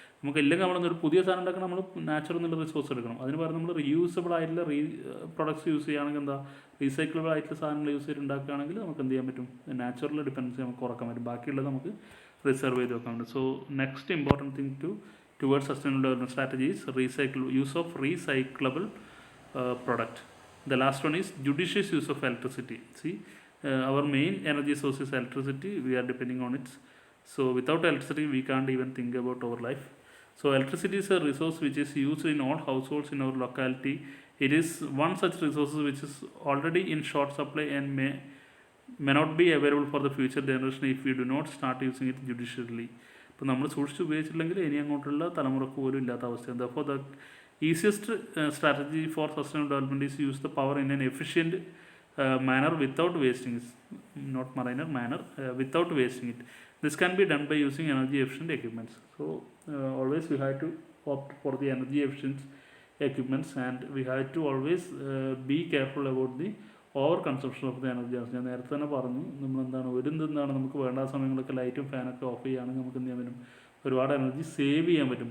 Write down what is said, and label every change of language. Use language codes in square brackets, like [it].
[ml] നമുക്ക് ഇല്ലെങ്കിൽ നമ്മളൊരു പുതിയ സാധനം ഉണ്ടാക്കണം, നമ്മൾ നാച്ചുറൽ എന്നുള്ള റിസോഴ്സ് എടുക്കണം. അതിന് പകരം നമ്മൾ റീയൂസബിൾ ആയിട്ടുള്ള പ്രൊഡക്ട്സ് യൂസ് ചെയ്യുകയാണെങ്കിൽ എന്താ, റീസൈക്കിളബിൾ ആയിട്ടുള്ള സാധനങ്ങൾ യൂസ് ചെയ്ത് ഉണ്ടാക്കുകയാണെങ്കിൽ നമുക്ക് എന്ത് ചെയ്യാൻ പറ്റും, നാച്ചുറൽ ഡിപ്പെൻഡൻസി നമുക്ക് കുറക്കാൻ പറ്റും. ബാക്കിയുള്ളത് നമുക്ക് റിസർവ് ചെയ്ത് വെക്കാൻ പറ്റും. [en] So next important thing towards sustainable development strategy is use of recyclable product. The last one is judicious use of electricity. See, our main energy source is electricity. We are depending on it. So without electricity we can't even think about our life. So electricity is a resource which is used in all households in our locality. It is one such resource which is already in short supply and may not be available for the future generation if we do not start using it judiciously. [ml] ഇപ്പോൾ നമ്മൾ സൂക്ഷിച്ച് ഉപയോഗിച്ചില്ലെങ്കിൽ ഇനി അങ്ങോട്ടുള്ള തലമുറക്ക് പോലും ഇല്ലാത്ത അവസ്ഥയാണ്. [en] അപ്പോൾ the easiest strategy for sustainable development is use the power in an efficient manner without wasting it, not minor manner, without wasting it. This can be done by using energy efficient equipments. So always we have to opt for the energy efficient equipments and we have to always be careful about the over consumption of the energy. [ml] ഞാൻ നേരത്തെ തന്നെ പറഞ്ഞു, നമ്മളെന്താണ് നമുക്ക് വേണ്ട സമയങ്ങളൊക്കെ ലൈറ്റും ഫാനൊക്കെ of ചെയ്യുകയാണെങ്കിൽ നമുക്ക് എന്ത് ചെയ്യാൻ പറ്റും, ഒരുപാട് എനർജി സേവ് ചെയ്യാൻ പറ്റും.